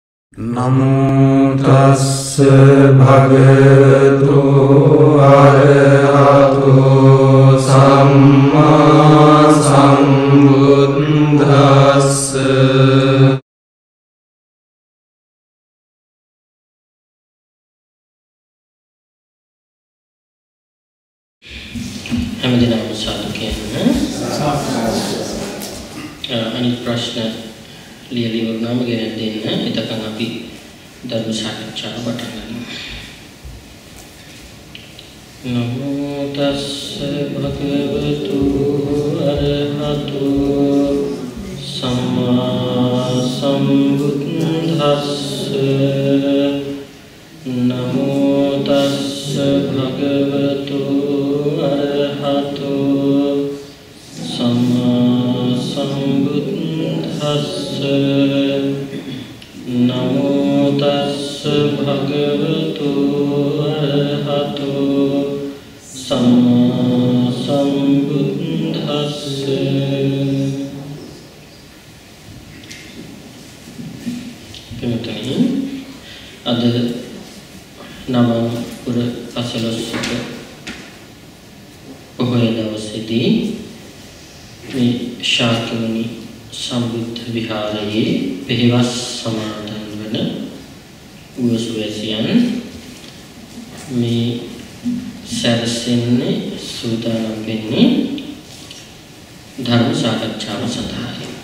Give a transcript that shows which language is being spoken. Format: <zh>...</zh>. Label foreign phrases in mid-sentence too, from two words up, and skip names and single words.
<pi>නමෝ තස්ස භගවතු අරහතෝ සම්මා සම්බුද්දස්ස</pi> <si>හැමදෙනාම සාදු කියන්නේ අනිත් ප්‍රශ්න ලියලා ඉවරනම ගෙනත් දෙන්න. එතකන් අපි ධර්ම සාකච්ඡාව පටන් ගන්නවා.</si> <pi>නමෝ තස්ස භගවතු අරහතෝ සම්මා සම්බුද්දස්ස නමෝ තස්ස භගවතු අරහතෝ සම්මා සම්බුද්දස්ස නමෝ තස්ස භගවතු අරහතෝ සම්මා සම්බුද්දස්ස.</pi> <si>එතනයි අද නව පුර පසළොස්වක පොහොය දවසේදී මේ ශාක්‍යමුනි සම්බුද්ධ විහාරයේ පෙරවස් සමාදන් වන උවසුවැසියන් මේ සැරසෙන්නේ සූදානම් වෙන්නේ ධර්ම සාකච්ඡාව සඳහායි.</si>